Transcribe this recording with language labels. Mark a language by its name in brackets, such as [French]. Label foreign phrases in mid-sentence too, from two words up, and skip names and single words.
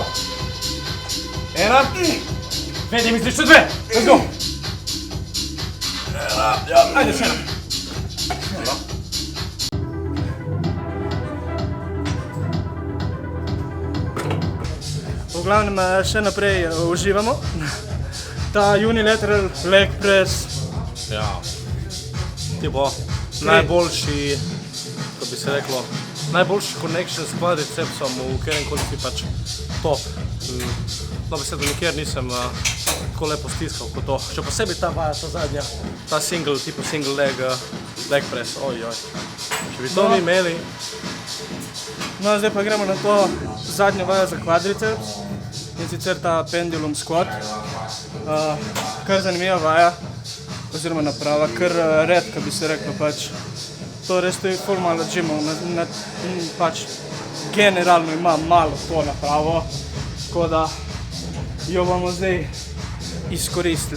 [Slovenian] 1, 2, daj mi še 2, [English] let's go. [Slovenian] Ajde, še 1. V glavnem še naprej uživamo. Ta [English] unilateral leg press. [Slovenian] Ja, tipo najboljši, ko bi se reklo, najboljši connection s quadricepsom v kateremkoli si pač top. No, besedo nikjer nisem tako lepo stiskal kot to. Še posebej ta vaja, ta zadnja, ta [English] single leg press, [Slovenian] ojoj. Če bi to mi imeli. No, zdaj pa gremo na to zadnjo vajo za quadriceps. In sicer ta [English] pendulum squat. [Slovenian] Kar zanimiva vaja, oziroma naprava, kar redka bi se reklo pač. To res stoji ful malo džimov, pač generalno ima malo to napravo, tako da jo bomo zdaj izkoristili.